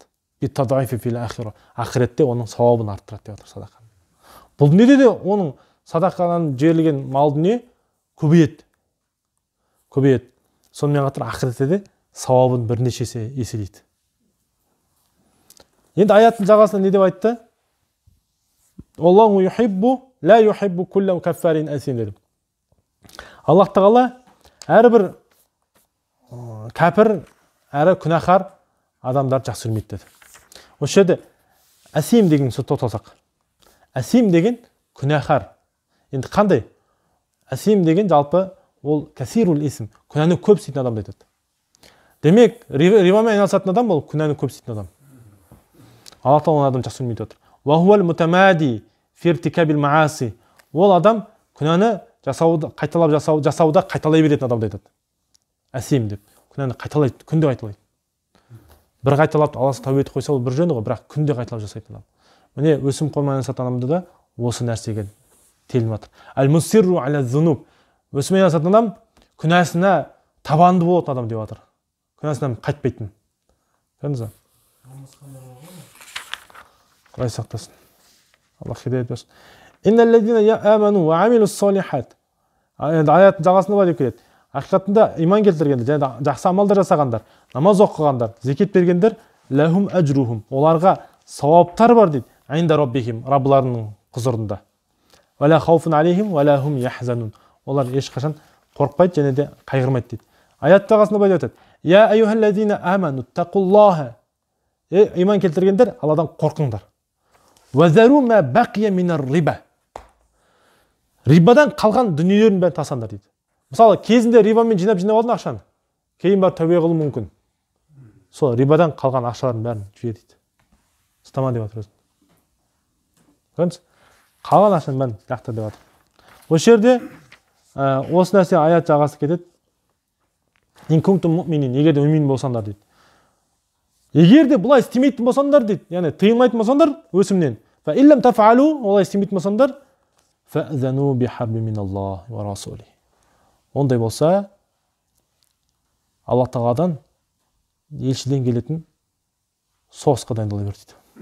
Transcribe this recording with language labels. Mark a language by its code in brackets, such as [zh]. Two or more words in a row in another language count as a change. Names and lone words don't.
[kk] Ақыретте оның сауабын арттырады деп отыр садақаны. Бұл дүниеде де оның садақадан жіберілген мал дүние көбейеді. Сонымен қатар ақыретте де сауабын бірнеше есе еселейді. Енді аяттың жағасында не деп айтты? [ar] الله يحب لا يحب كل كفار أثيم деді. [kk] Аллах тағала әрбір кәпір, әрі күнәһар адамдарды жақсы көрмейді деді. Осы жерде асим деген сөз тоқталсақ. Асим деген күнәһар. Енді қандай? Асим деген жалпы ол [ar] كثير الإثم, [kk] күнәні көп істейтін адамды айтады. Демек, рибамен айналысатын адам ол күнәні көп істейтін адам. Аллах тағала оны адам жақсы көрмейді отыр. [ar] وهو المتمادي في ارتكاب المعاصي. [kk] Ол адам күнәні жасауда қайталай беретін адамды айтады. Асим деп. Күнәні қайталайды, күнде қайталайды. Бір қайталап Аллах тәубе етіп қойса ол бір жөні ғой, бірақ күнде қайталап жасайтын адам. Міне өсім қолмен айналысатын адамды да осы нәрсеге телініп жатыр. [ar] المصر على الذنوب. [kk] Өсіммен айналысатын адам күнәсіне табанды болатын адам деп жатыр. Күнәсінен қайтпайтын. Көрдіңіз бе? Құдай сақтасын. Аллах хидаят берсін. [ar] إن الذين آمنوا وعملوا الصالحات. [kk] Енді аяттың жағасында былай деп келеді. Ақиқатында иман келтіргендер, және жақсы амалдар жасағандар, намаз оқығандар, зекет бергендер, [ar] لهم أجرهم. [kk] Оларға сауаптар бар дейді. [ar] عند ربهم, [kk] Раббыларының құзырында. [ar] ولا خوف عليهم ولا هم يحزنون. [kk] Олар ешқашан қорқпайды және де қайғырмайды дейді. Аят жағасында былай айтады. [ar] يا أيها الذين آمنوا اتقوا الله. [kk] Иман келтіргендер, Алладан қорқыңдар. [ar] وذروا ما بقي من الربا. [kk] Рибадан қалған дүниелерін бәрін тастаңдар дейді. Мысалы, кезінде рибамен жинап алдың ақшаны. Кейін бар тәубе қылу мүмкін. Сол рибадан қалған ақшалардың бәрін жібер дейді. Ұстама деп жатыр өзін. Көрдіңіз? Қалған ақшаның бәрін лақтыр деп жатыр. Осы жерде осы нәрсе аят жағасы кетеді. [ar] إن كنتم مؤمنين, [kk] егер де мүмин болсаңдар дейді. Егер де бұлай істемейтін болсаңдар дейді, яғни тыйылмайтын болсаңдар өсімнен. [ar] فإن لم تفعلوا, [kk] олай істемейтін болсаңдар, [ar] فأذنوا بحرب من الله ورسوله. [kk] Ондай болса, Аллах тағаладан елшіден келетін соғысқа дайындала бер дейді.